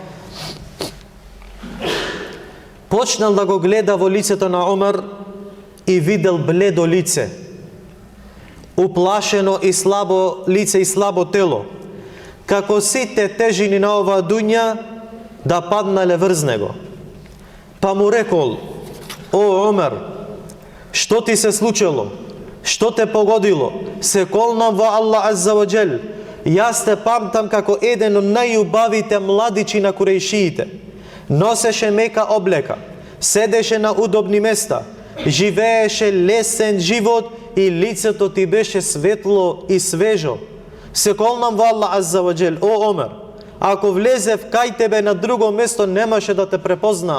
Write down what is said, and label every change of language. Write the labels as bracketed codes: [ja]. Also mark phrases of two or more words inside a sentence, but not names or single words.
[mk] почнал да го гледа во лицето на Омер и видел бледо лице, уплашено и слабо лице и слабо тело, како сите тежини на оваа дуња да паднале врз него. Па му рекол: о Омер, што ти се случило? Што те погодило? Се колнам во Аллах [ar] عز وجل, [mk] јас те памтам како еден од најубавите младичи на курејшиите. Носеше мека облека, седеше на удобни места, живееше лесен живот и лицето ти беше светло и свежо. Се колнам во Аллах [ar] عز وجل, [mk] о Омер, ако влезев кај тебе на друго место, немаше да те препознаа.